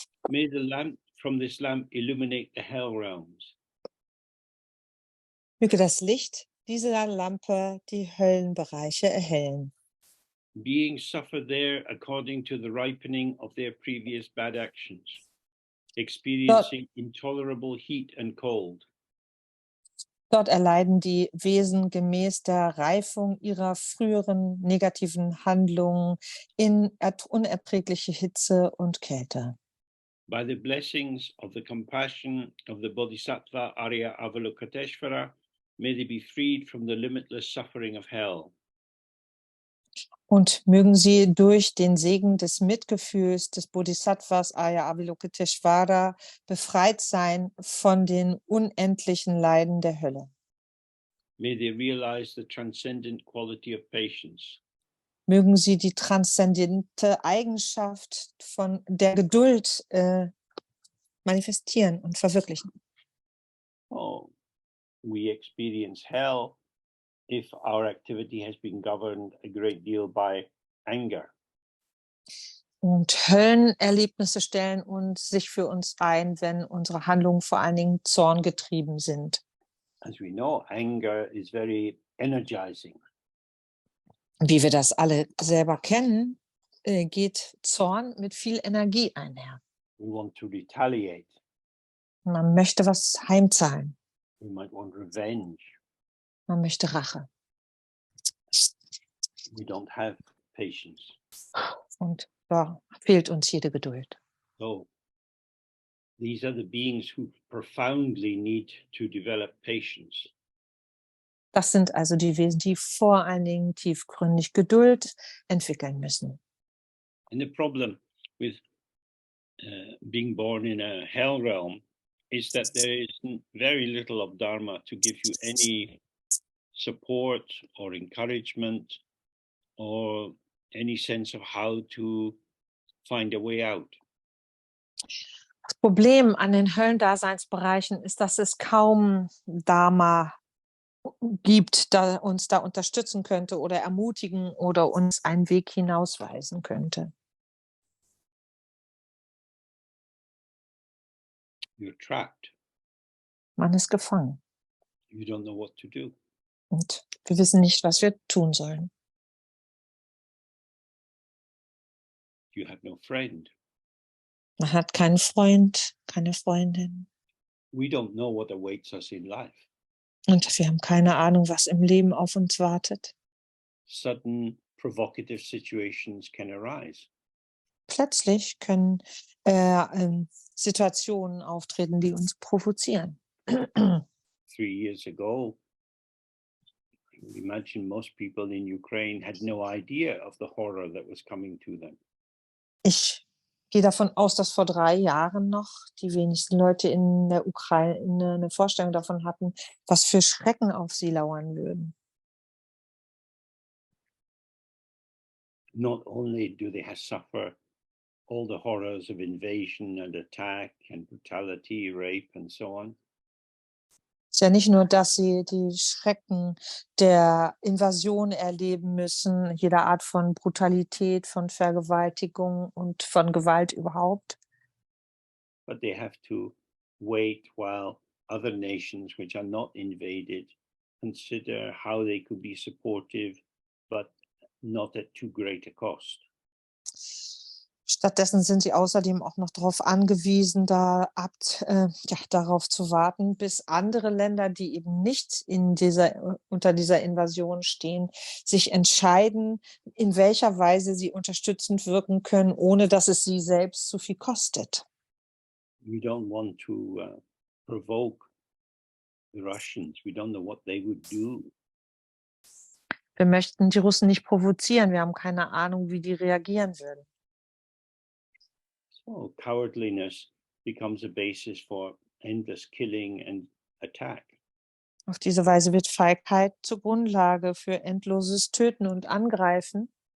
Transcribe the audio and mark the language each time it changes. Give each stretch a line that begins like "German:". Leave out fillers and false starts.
English: May the lamp from this lamp illuminate the hell realms.
German: Möge das Licht dieser Lampe die Höllenbereiche erhellen.
English: Beings suffer there according to the ripening of their previous bad actions, experiencing intolerable heat and cold.
German: Dort erleiden die Wesen gemäß der Reifung ihrer früheren negativen Handlungen in unerträgliche Hitze und Kälte.
English: By the blessings of the compassion of the Bodhisattva Arya Avalokiteshvara, may they be freed from the limitless suffering of hell.
German: Und mögen sie durch den Segen des Mitgefühls des Bodhisattvas Arya Avalokiteshvara befreit sein von den unendlichen Leiden der Hölle.
English: May they realize the transcendent quality of patience.
German: Mögen sie die transzendente Eigenschaft von der Geduld manifestieren und verwirklichen.
English: Oh, we experience hell if our activity has been governed a great deal by anger.
German: Und Höllenerlebnisse stellen sich für uns ein, wenn unsere Handlungen vor allen Dingen zorngetrieben sind.
English: As we know, anger is very energizing.
German: Wie wir das alle selber kennen, geht Zorn mit viel Energie einher.
English: We want to retaliate.
German: Man möchte was heimzahlen.
English: We might want revenge.
German: Man möchte Rache.
English: We don't have patience.
German: Und da fehlt uns jede Geduld.
English: So, these are the beings who profoundly need to develop patience.
German: Das sind also die Wesen, die vor allen Dingen tiefgründig Geduld entwickeln müssen.
English: And the problem with being born in a hell realm is that there is very little of Dharma to give you any support or encouragement or any sense of how to find a way out.
German: Das Problem an den Höllendaseinsbereichen ist, dass es kaum Dharma gibt, da uns da unterstützen könnte oder ermutigen oder uns einen Weg hinausweisen könnte.
English: You're trapped.
German: Man ist gefangen
English: You don't know what to do.
German: und wir wissen nicht, was wir tun sollen.
English: You have no friend.
German: Man hat keinen Freund, keine Freundin
English: We don't know what awaits us in life.
German: und wir haben keine Ahnung, was im Leben auf uns wartet.
English: Sudden provocative situations can arise.
German: Plötzlich können Situationen auftreten, die uns provozieren.
English: 3 years ago, I would imagine most people in Ukraine had no idea of the horror that was coming to them.
German: Ich gehe davon aus, dass vor 3 Jahren noch die wenigsten Leute in der Ukraine eine Vorstellung davon hatten, was für Schrecken auf sie lauern würden.
English: Not only do they suffer all the horrors of invasion and attack and brutality, rape and so on,
German: Es ist ja nicht nur, dass sie die Schrecken der Invasion erleben müssen, jeder Art von Brutalität, von Vergewaltigung und von Gewalt überhaupt,
English: but they have to wait while other nations which are not invaded consider how they could be supportive, but not at too great a cost.
German: Stattdessen sind sie außerdem auch noch darauf angewiesen, darauf zu warten, bis andere Länder, die eben nicht unter dieser Invasion stehen, sich entscheiden, in welcher Weise sie unterstützend wirken können, ohne dass es sie selbst zu viel kostet.
English: We don't want to provoke the Russians. We don't know what they would do.
German: Wir möchten die Russen nicht provozieren. Wir haben keine Ahnung, wie die reagieren würden.
English: So cowardliness becomes a basis for endless killing and attack.
German: Auf diese Weise wird Feigheit zur Grundlage für endloses Töten und Angreifen.